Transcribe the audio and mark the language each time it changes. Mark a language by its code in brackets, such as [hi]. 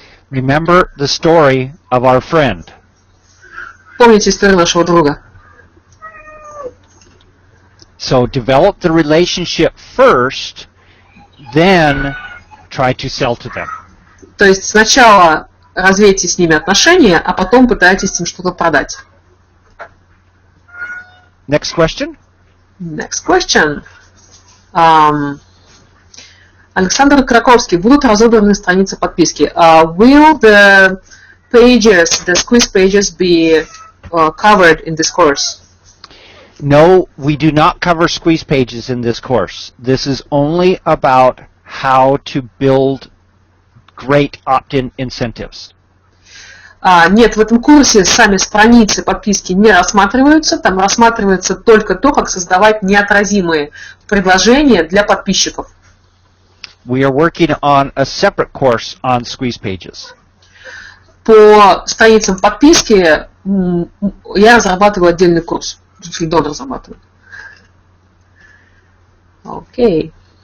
[en] Remember the story of our friend. [ru] Помните историю нашего друга. [en] So develop the relationship first, then try to sell to them. [ru] То есть сначала развейте с ними отношения, а потом пытайтесь им что-то продать. [en] Next question. Next question. [ru] Александр Краковский. Будут разобраны страницы подписки. [en] Will the pages, the squeeze pages, be covered in this course? No, we do not cover squeeze pages in this course. This is only about how to build great opt-in incentives. [ru] Нет, в этом курсе сами страницы подписки не рассматриваются. Там рассматривается только то, как создавать неотразимые предложения для подписчиков. [en] we are working on a separate course on squeeze pages. [ru] По страницам подписки я разрабатываю отдельный курс. Дон разрабатывает. Окей.